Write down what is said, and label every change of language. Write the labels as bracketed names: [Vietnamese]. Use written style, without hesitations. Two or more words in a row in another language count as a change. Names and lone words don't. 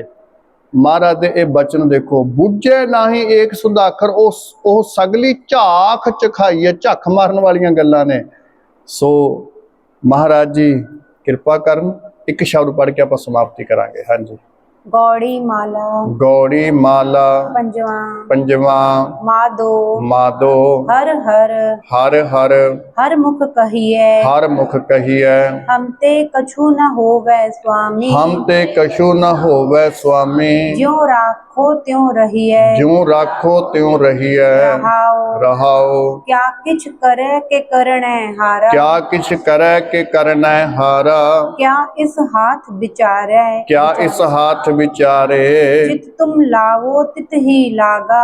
[Punjabi] ਮਹਾਰਾਜ ਦੇ ਇਹ ਬਚਨ ਦੇਖੋ, ਬੁੱਝੇ ਨਾਹੀ ਏਕ ਸੁਧਾਖਰ, ਉਹ ਸਗਲੀ ਝਾਖ ਚਖਾਈਏ, ਝੱਖ ਮਾਰਨ ਵਾਲੀਆਂ ਗੱਲਾਂ ਨੇ। ਸੋ ਮਹਾਰਾਜ ਜੀ ਕਿਰਪਾ ਕਰਨ। ਇੱਕ ਸ਼ਬਦ ਪੜ੍ਹ ਕੇ ਆਪਾਂ ਸਮਾਪਤੀ ਕਰਾਂਗੇ। ਹਾਂਜੀ। ਗੌੜੀ ਮਾਲਾ, ਗੌੜੀ ਮਾਲਾ, पंजवा, पंजवा, मादो, मादो, ਹਰ ਹਰ, ਹਰ ਹਰ, ਹਰ ਮੁਖ ਕਹੀਏ, ਹਰ ਮੁਖ ਕਹੀਏ, ਹਮ ਤੇ ਕਛੁ ਨ ਹੋਵੈ ਸੁਆਮੀ, ਹਮ ਤੇ ਕਛੁ ਨ ਹੋਵੈ ਸੁਆਮੀ, ਜਿਉਂ ਰਾਖੋ ਤਿਉਂ ਰਹੀਏ, ਜਿਉਂ ਰਾਖੋ ਤਿਉਂ ਰਹੀਏ, रहाओ, रहाओ, ਕਿਆ ਕਿਛ ਕਰੇ ਕੇ ਕਰਣੇ ਹਾਰਾ, ਕਿਆ ਕਿਛ ਕਰੇ ਕੇ ਕਰਨੈ ਹਾਰਾ, ਕਿਆ ਇਸ ਹਾਥ ਵਿਚਾਰੇ, ਕਿਆ ਇਸ ਹਾਥ ਵਿਚਾਰੇ। ਜਿਤ ਤੁਮ ਲਾਵੋ ਤਿਤ ਹੀ ਲਾਗਾ।